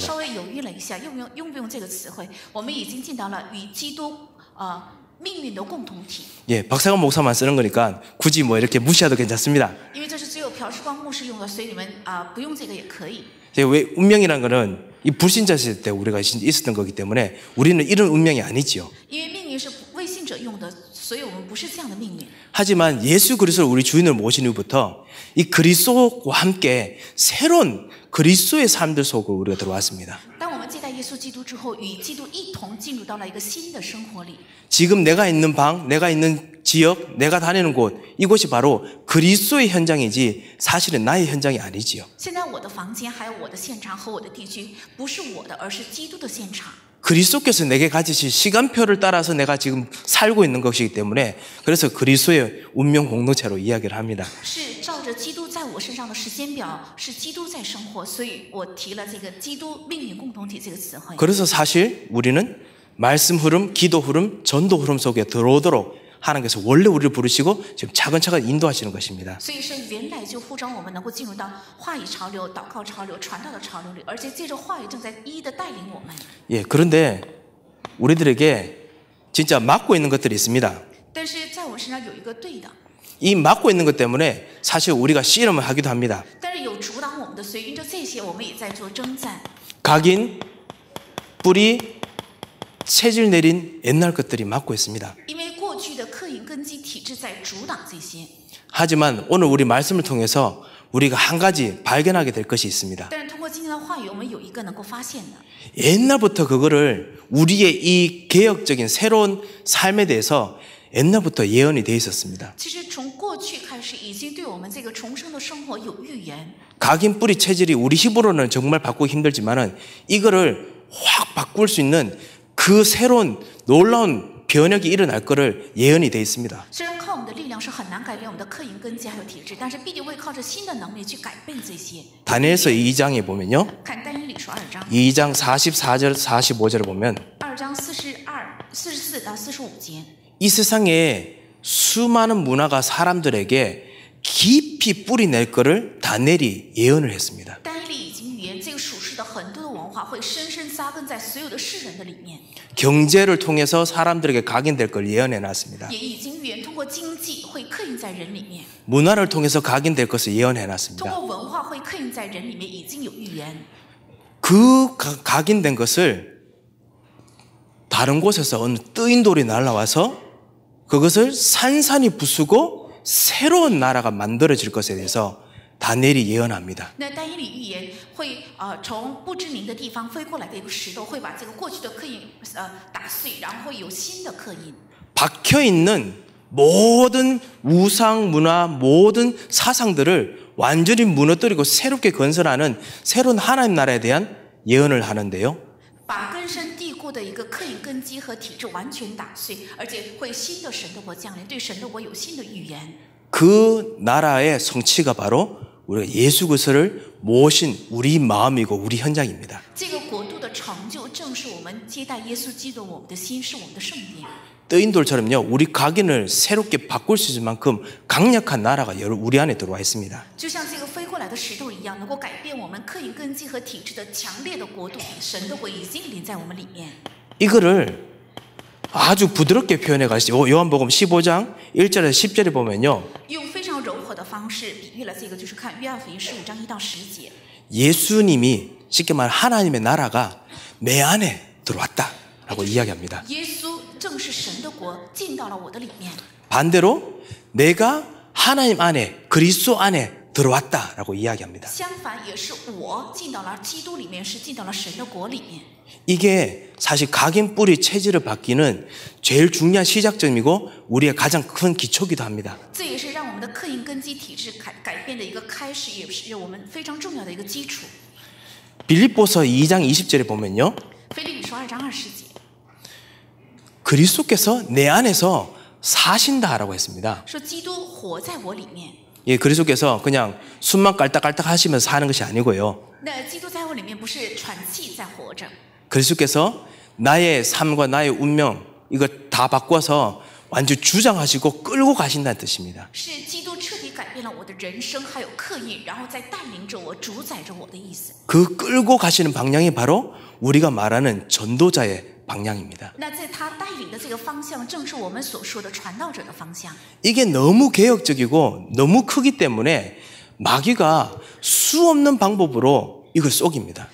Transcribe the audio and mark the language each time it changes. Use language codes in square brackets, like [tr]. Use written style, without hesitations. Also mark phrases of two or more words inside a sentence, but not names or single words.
[zh] 稍微犹豫了一下，用不用这个词汇？我们已经进到了与基督命运的共同体。 [ko] 예, 박사관 목사만 쓰는 거니까 굳이 뭐 이렇게 무시해도 괜찮습니다. [zh] 因为这是只有朴世光牧师用的，所以你们不用这个也可以。 [ko] 예, 왜 운명이라는 거는 이 불신자실 때 우리가 있었던 거기 때문에 우리는 이런 운명이 아니지요. [zh] 因为命运是未信者用的，所以我们不是这样的命运。 [ko] 하지만 예수 그리스도를 우리 주인으로 모신 후부터 이 그리스도와 함께 새로운 그리스도의 삶들 속으로 우리가 들어왔습니다. [zh] 当我们接待耶稣基督之后，与基督一同进入到了一个新的生活里。 [ko] 지금 내가 있는 방, 내가 있는 지역, 내가 다니는 곳, 이곳이 바로 그리스도의 현장이지 사실은 나의 현장이 아니지요. [zh] 现在我的房间还有我的现场和我的地区，不是我的，而是基督的现场。 [ko] 그리스도께서 내게 가지신 시간표를 따라서 내가 지금 살고 있는 것이기 때문에 그래서 그리스도의 운명 공동체로 이야기를 합니다. [zh] 是照着基督在我身上的时间表，是基督在生活，所以我提了这个基督命运共同体这个词汇。 [ko] 그래서 사실 우리는 말씀 흐름, 기도 흐름, 전도 흐름 속에 들어오도록 하나님께서 원래 우리를 부르시고 지금 차근차근 인도하시는 것입니다. [zh] 所以是原来就呼召我们能够进入到话语潮流、祷告潮流、传道的潮流里，而且借着话语正在一一的带领我们。 [ko] 예, 그런데 우리들에게 진짜 막고 있는 것들이 있습니다. [zh] 但是在我们身上有一个对的， [ko] 이 막고 있는 것 때문에 사실 우리가 씨름을 하기도 합니다. [zh] 但是有阻挡我们的，所以因着这些，我们也在做征战。 [ko] 각인, 뿌리, 체질 내린 옛날 것들이 막고 있습니다. [zh] 因为过去的刻印根基体制在阻挡这些， [ko] 하지만 오늘 우리 말씀을 통해서 우리가 한 가지 발견하게 될 것이 있습니다. [zh] 但是通过今天的话语，我们有一个能够发现的。 [ko] 옛날부터 그거를 우리의 이 개혁적인 새로운 삶에 대해서 옛날부터 예언이 돼 있었습니다. [zh] 其实从过去开始，已经对我们这个重生的生活有预言。 [ko] 각인 뿌리 체질이 우리 힘으로는 정말 바꾸기 힘들지만은 이거를 확 바꿀 수 있는 그 새로운 놀라운 변혁이 일어날 것을 예언이 돼 있습니다. [zh] 虽然靠我们的力量是很难改变我们的刻印根基还有体制，但是必定会靠着新的能力去改变这些。 [ko] 다니엘서 2장에 보면요. [zh] 看但以理书2章， [ko] 2장 44절 45절을 보면 [zh] 2 章44到45节， [ko] 이 세상에 수많은 문화가 사람들에게 깊이 뿌리 낼 것을 다니엘이 예언을 했습니다. [zh] 但以理已经预言，这个属世的很多的文化会深深扎根在所有的世人的里面， [ko] 경제를 통해서 사람들에게 각인될 걸 예언해 놨습니다. [zh] 也已经预言通过经济会刻印在人里面， [ko] 문화를 통해서 각인될 것을 예언해 [zh] 通 [ko] 놨습니다. [zh] 过文化会刻印在人里面，已经有预言。 [ko] 그 각인된 것을 다른 곳에서 어느 뜨인 돌이 날아와서 그것을 산산이 부수고 새로운 나라가 만들어질 것에 대해서 다니엘이 예언합니다. [zh] 那但以理预言会从不知名的地方飞过来的一个石头，会把这个过去的刻印打碎，然后会有新的刻印。 [ko] 박혀 있는 모든 우상 문화, 모든 사상들을 완전히 무너뜨리고 새롭게 건설하는 새로운 하나님 나라에 대한 예언을 하는데요. [zh] 把根深蒂固的一个刻印根基和体制完全打碎，而且会新的神的国降临，对神的国有新的预言。 [ko] 그 나라의 성취가 바로 우리가 예수 그리스도를 모신 우리 마음이고 우리 현장입니다. [zh] 这个国度的成就，正是我们接待耶稣基督，我们的心是我们的圣殿。 [ko] 뜨인 돌처럼요, 우리 각인을 새롭게 바꿀 수 있을 만큼 강력한 나라가 우리 안에 들어와 있습니다. [zh] 就像这个飞过来的石头一样，能够改变我们刻印根基和体制的强烈的国度，神的国已经临在我们里面。 [ko] 이거를 아주 부드럽게 표현해 가시죠. 요한복음 15장 1절에서 10절에 보면요. [zh] 用非常柔和的方式比喻了这个，就是看约翰福音15章1到10节。 [ko] 예수님이 쉽게 말해 하나님의 나라가 내 안에 들어왔다라고 이야기합니다. [zh] 耶稣正是神的国进到了我的里面。 [ko] 반대로 내가 하나님 안에 그리스도 안에 들어왔다라고 이야기합니다. [zh] 相反，也是我进到了基督里面，是进到了神的国里面。 [ko] 이게 사실 각인 뿌리 체질을 바뀌는 제일 중요한 시작점이고 우리의 가장 큰 기초기도 합니다. [zh] 这也是让我们的刻印根基体制改变的一个开始，也是我们非常重要的一个基础。 [ko] 빌립보서 2장 20절에 보면요. [zh] 腓立比书2章20节， [ko] 그리스도께서 내 안에서 사신다라고 했습니다. [zh] 说基督活在我里面。 [ko] 예, 그리스도께서 그냥 숨만 깔딱깔딱 하시면서 사는 것이 아니고요. [zh] 那基督在我里面不是喘气在活着， [ko] 그리스도께서 나의 삶과 나의 운명 이거 다 바꿔서 완전히 주장하시고 끌고 가신다는 뜻입니다. [zh] 是基督彻底改变了我的人生，还有刻意，然后再带领着我、主宰着我的意思。 [ko] 그 끌고 가시는 방향이 바로 우리가 말하는 전도자의 방향입니다. [zh] 那在他带领的这个方向，正是我们所说的传道者的方向。 [ko] 이게 너무 개혁적이고 너무 크기 때문에 마귀가 수없는 방법으로 이걸 속입니다.